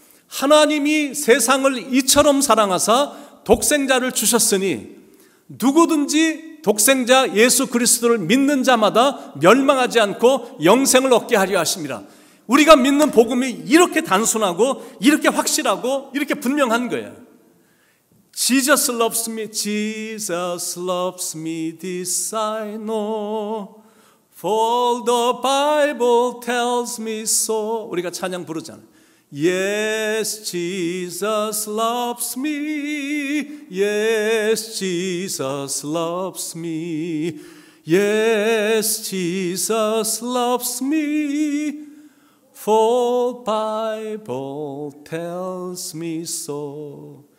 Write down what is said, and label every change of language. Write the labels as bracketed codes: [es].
[ko] 하나님이 세상을 이처럼 사랑하사 독생자를 주셨으니 누구든지 독생자 예수 그리스도를 믿는 자마다 멸망하지 않고 영생을 얻게 하려 하십니다. 우리가 믿는 복음이 이렇게 단순하고 이렇게 확실하고 이렇게 분명한 거예요. [en] Jesus loves me, Jesus loves me, this I know, for the Bible tells me so. [ko] 우리가 찬양 부르잖아요. [en] Yes, Jesus loves me. Yes, Jesus loves me. Yes, Jesus loves me. For Bible tells me so.